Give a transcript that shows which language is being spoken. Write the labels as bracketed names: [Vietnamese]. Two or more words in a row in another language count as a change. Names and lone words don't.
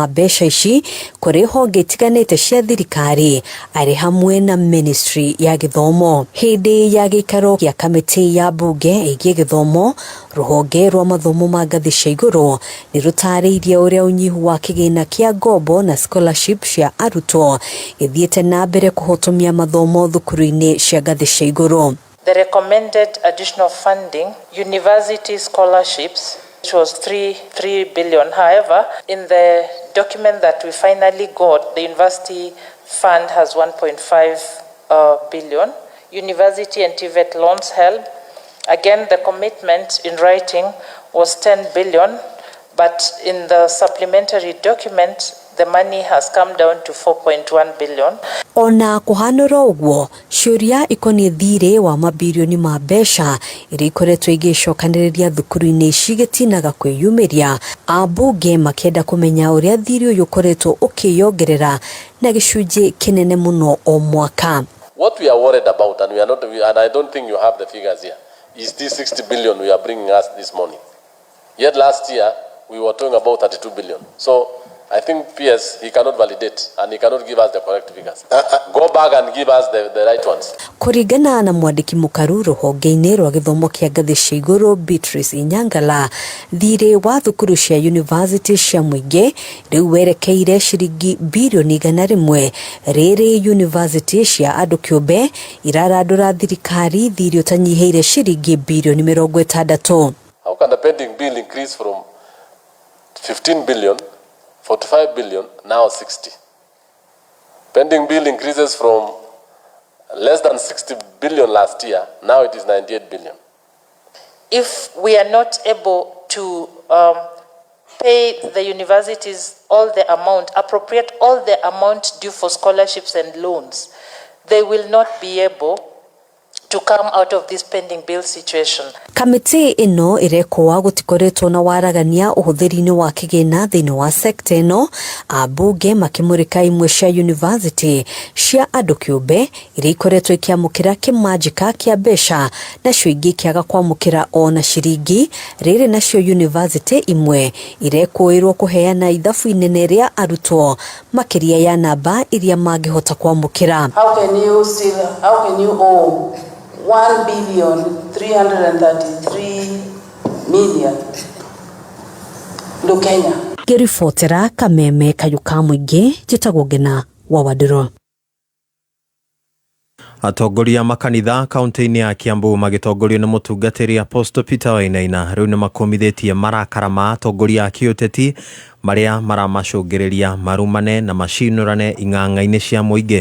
[Kikuyu] mbeca ici kuri honge itiganite cia thirikari ari hamwe na ministry ya githomo hindi ya gikaro kia kamiti ya bunge igie githomo ruhonge rwa mathomo ma ngathi cia iguru ni rutariirie uria unyihu wa kigina kia ngombo na scholarship cia arutwo githiete na mbere kuhotomia mathomo thukuru-ini cia ngathi cia iguru. [English] The recommended additional funding, university scholarships, which was 3 billion. However, in the document that we finally got, the university fund has 1.5 billion. University and TVET loans held. Again, the commitment in writing was 10 billion, but in the supplementary document, the money has come down to 4.1 billion. [Kikuyu] Ona kuhanura uguo ciuria ikonie thire wa mabilioni ma mbeca iria ikoretwo igicokaniriria thukuru-ini ici gitinaga kwiyumiria abunge makenda kumenya uria thiri uyu ukoretwo ukiyongerera na gicunji kinene muno o mwaka. [English] What we are worried about, and I don't think you have the figures here, is this 60 billion we are bringing us this morning. Yet last year we were talking about 32 billion. So I think PS, he cannot validate and he cannot give us the correct figures. Go back and give us the right ones. [Kikuyu] Kuringana na mwandiki mukaru ruhonge-ini rwa githomo kia ngathi cia iguru Beatrice Inyangala thire wa thukuru cia university cia muingi riu werekeire ciringi bilioni 100 riri university cia andu kiumbe irarandura thirikari thiri utanyiheire ciringi bilioni 60. [English] How can the pending bill increase from 15 billion 45 billion, now 60. Pending bill increases from less than 60 billion last year, now it is 98 billion. If we are not able to pay the universities all the amount, appropriate all the amount due for scholarships and loans, they will not be able to come out of this pending bill situation. [Kikuyu] Kamiti ino irekwa gutikoretwo na waragania uhuthiri-ini wa kigina thiini wa sekta ino, abunge makimurika imwe cia university cia andu kiumbe iria ikoretwo ikiamukira kimajika kia besha nacio ingi kiaga kwamukira ona ciringi. Riri nacio university imwe irekuirwo kuheana ithabu inene ria arutwo makiria ya namba iria mangihota kwamukira. [English] How can you owe 1,333,000,000 ndo Kenya? [Kikuyu] Ngiribotera Kameme Kayuka Muingi, njitagwo Ngina wa Wadiro. Atongoria makanitha kaunti-ini ya Kiambu magitongorio ni mutungatiri Apostle Peter Wainaina riu ni makomithitie marakara ma atongoria a kiuteti maria maramacungiriria marumane na macinurane ing'ang'a-ini cia muingi.